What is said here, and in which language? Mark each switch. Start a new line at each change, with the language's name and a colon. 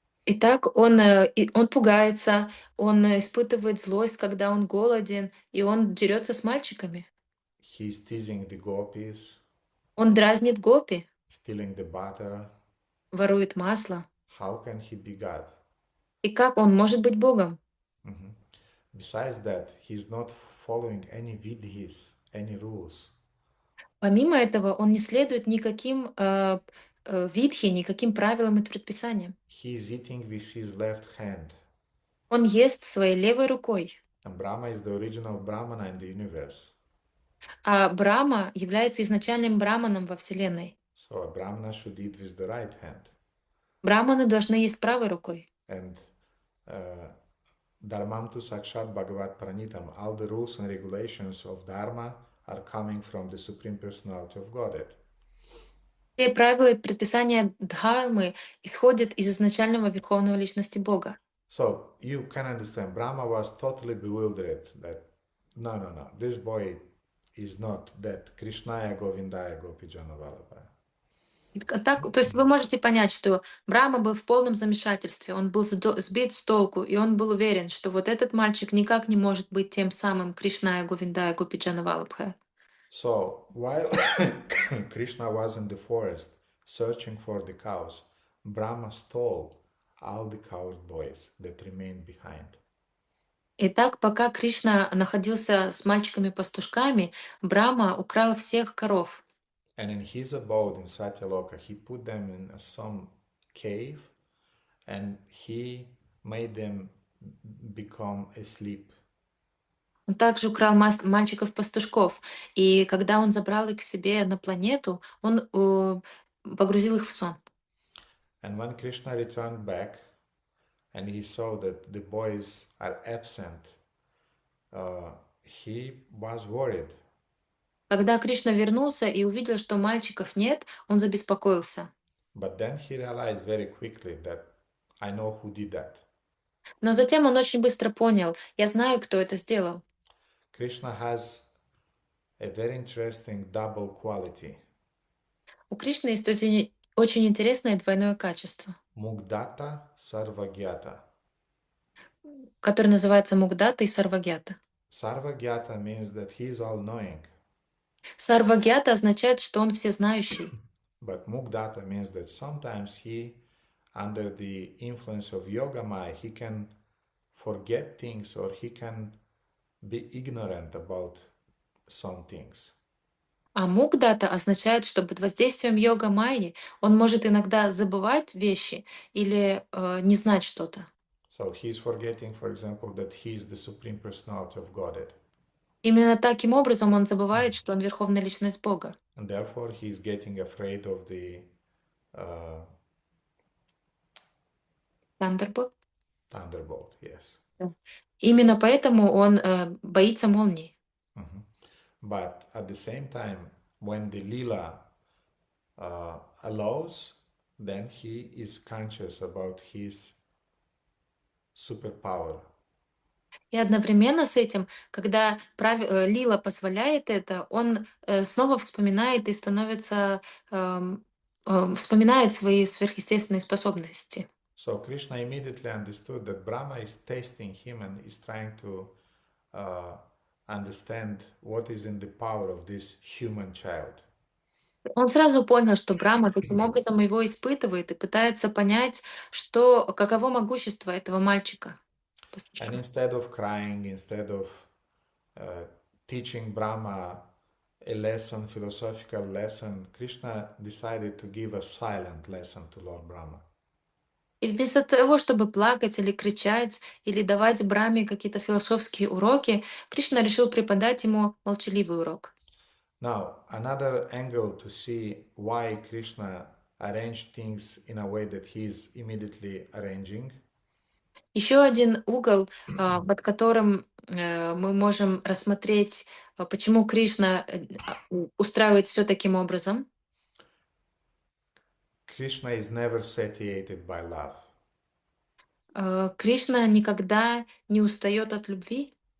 Russian: Итак, он пугается, он испытывает злость, когда он голоден, и он дерется с мальчиками.
English: He's teasing the gopis,
Russian: Он дразнит гопи,
English: stealing the butter.
Russian: ворует масло.
English: How can he be God?
Russian: И как он может быть Богом?
English: Besides that, he's not following any vidhis, any rules.
Russian: Помимо этого, он не следует никаким видхи, никаким правилам и предписаниям.
English: He's eating with his left hand.
Russian: Он ест своей левой рукой.
English: And Brahma is the original Brahmana in the universe.
Russian: А Брахма является изначальным браманом во Вселенной.
English: So a Brahmana should eat with the right hand.
Russian: Браманы должны есть правой рукой.
Sanskrit: And Dharmam tu Sakshat Bhagavat Pranitam.
English: All the rules and regulations of Dharma are coming from the Supreme Personality of Godhead.
Russian: Все правила и предписания дхармы исходят из изначального Верховного Личности Бога.
English: So you can understand, Brahma was totally bewildered that no, this boy is not that
Sanskrit: Krishnaya Govindaya Gopijana Vallabhaya.
Russian: Так, то есть вы можете понять, что Брахма был в полном замешательстве, он был сбит с толку, и он был уверен, что вот этот мальчик никак не может быть тем самым
Sanskrit: Кришная Говиндая Гопиджана Валабхая.
English: So while Krishna was in the forest searching for the cows, Brahma stole all the coward boys that remained behind.
Russian: Итак, пока Кришна находился с мальчиками-пастушками, Брахма украл всех коров.
English: And in his abode in Satyaloka, he put them in some cave and he made them become asleep.
Russian: Он также украл мальчиков-пастушков, и когда он забрал их к себе на планету, он погрузил их в сон.
English: And when Krishna returned back and he saw that the boys are absent, he was worried.
Russian: Когда Кришна вернулся и увидел, что мальчиков нет, он забеспокоился.
English: But then he realized very quickly that I know who did that.
Russian: Но затем он очень быстро понял, я знаю, кто это сделал.
English: Krishna has a very interesting double quality.
Russian: У Кришны есть очень интересное двойное качество,
Sanskrit: Mugdata Sarvagyata.
Russian: которое называется Мугдата и Сарвагьята.
English: Sarvagyata means that he is all-knowing.
Russian: Сарвагьята означает, что он всезнающий.
English: But Mugdata means that sometimes he, under the influence of Yoga Maya, he can forget things or he can be ignorant about some things.
Russian: А Мугдата означает, что под воздействием йога майи он может иногда забывать вещи или не знать что-то.
English: So he's forgetting, for example, that he is the Supreme Personality of Godhead.
Russian: Именно таким образом он забывает, что он Верховная Личность Бога.
English: And therefore he's getting afraid of the Thunderbolt. thunderbolt, yes.
Russian: Именно поэтому он боится молнии.
English: But at the same time, when the lila allows, then he is conscious about his superpower.
Russian: И одновременно с этим, когда Лила позволяет это, он снова вспоминает и становится, вспоминает свои сверхъестественные способности.
English: So Krishna immediately understood that Brahma is testing him and is trying to understand what is in the power of this human child.
Russian: Он сразу понял, что Брахма таким образом его испытывает и пытается понять, каково могущество этого мальчика.
English: And instead of crying, instead of teaching Brahma a lesson, philosophical lesson, Krishna decided to give a silent lesson to Lord Brahma.
Russian: И вместо того, чтобы плакать или кричать, или давать Брахме какие-то философские уроки, Кришна решил преподать ему молчаливый урок.
English: Now, another angle to see why Krishna arranged things in a way that he is immediately arranging.
Russian: Еще один угол, под которым мы можем рассмотреть, почему Кришна устраивает все таким образом.
English: Krishna is never satiated by love.
Russian: Кришна никогда не устает от любви.